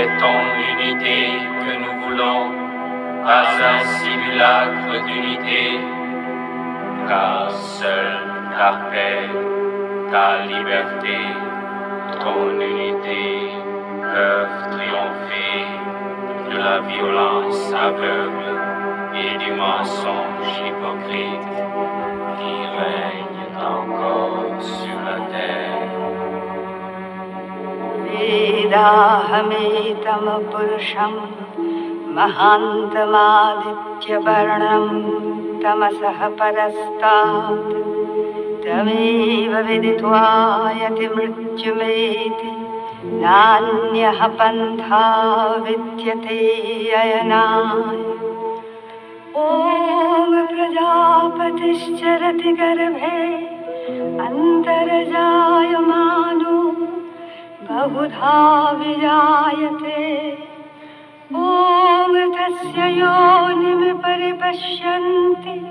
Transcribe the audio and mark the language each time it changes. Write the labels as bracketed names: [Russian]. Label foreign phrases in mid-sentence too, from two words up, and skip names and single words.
[French] ton unité que nous voulons, pas un simulacre d'unité, car seule ta paix, ta liberté, ton unité peuvent triompher de la violence aveugle et du mensonge hypocrite qui règne encore sur la terre. [Sanskrit] वेदाहमेतं पुरुषं महान्तमादित्यवर्णं तमसः परस्तात् तमेव विदित्वा यतिमृत्युमेति नान्यः पन्था विद्यते अयनाय ॐ प्रजापतिश्चरति गर्भे अन्तर्जायमानो बहुधा विजायते ॐ तस्य योनिं परिपश्यन्ति